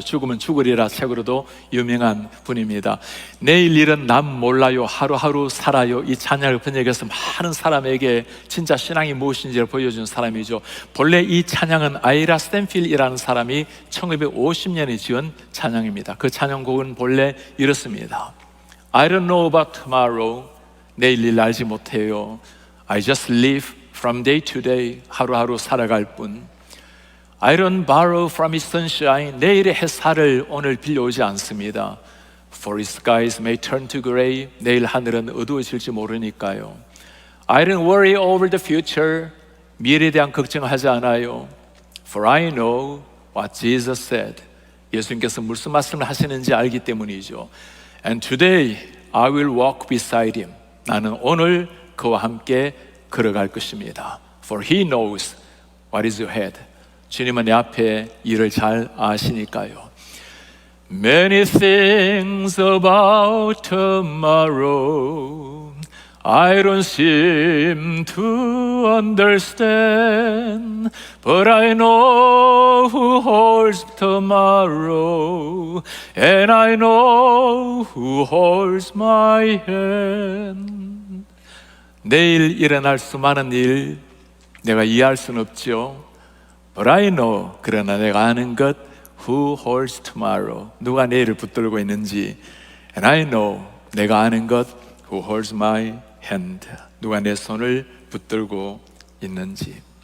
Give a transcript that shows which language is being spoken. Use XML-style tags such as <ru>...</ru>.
<ko>죽으면 죽으리라 책으로도 유명한 분입니다. 내일 일은 남 몰라요, 하루하루 살아요, 이 찬양을 번역해서 많은 사람에게 진짜 신앙이 무엇인지를 보여준 사람이죠. 본래 이 찬양은 아이라 스탠필이라는 사람이 1950년에 지은 찬양입니다. 그 찬양곡은 본래 이렇습니다.</ko> <en>I don't know about tomorrow,</en> <ko>내일 일 알지 못해요.</ko> <en>I just live from day to day,</en> <ko>하루하루 살아갈 뿐.</ko> <en>I don't borrow from its sunshine,</en> <ko>내일의 햇살을 오늘 빌려오지 않습니다.</ko> <en>For its skies may turn to gray,</en> <ko>내일 하늘은 어두워질지 모르니까요.</ko> <en>I don't worry over the future,</en> <ko>미래에 대한 걱정하지 않아요.</ko> <en>For I know what Jesus said,</en> <ko>예수님께서 무슨 말씀을 하시는지 알기 때문이죠.</ko> <en>And today I will walk beside him,</en> <ko>나는 오늘 그와 함께 걸어갈 것입니다.</ko> <en>For he knows what is ahead,</en> <ko>주님은 내 앞에 일을 잘 아시니까요.</ko> <en>Many things about tomorrow I don't seem to understand, but I know who holds tomorrow, and I know who holds my hand.</en> <ko>내일 일어날 수많은 일 내가 이해할 수는 없죠.</ko> <en>But I know,</en> <ko>그러나 내가 아는 것,</ko> <en>who holds tomorrow,</en> <ko>누가 내일을 붙들고 있는지.</ko> <en>And I know,</en> <ko>내가 아는 것,</ko> <en>who holds my hand,</en> <ko>누가 내 손을 붙들고 있는지.</ko>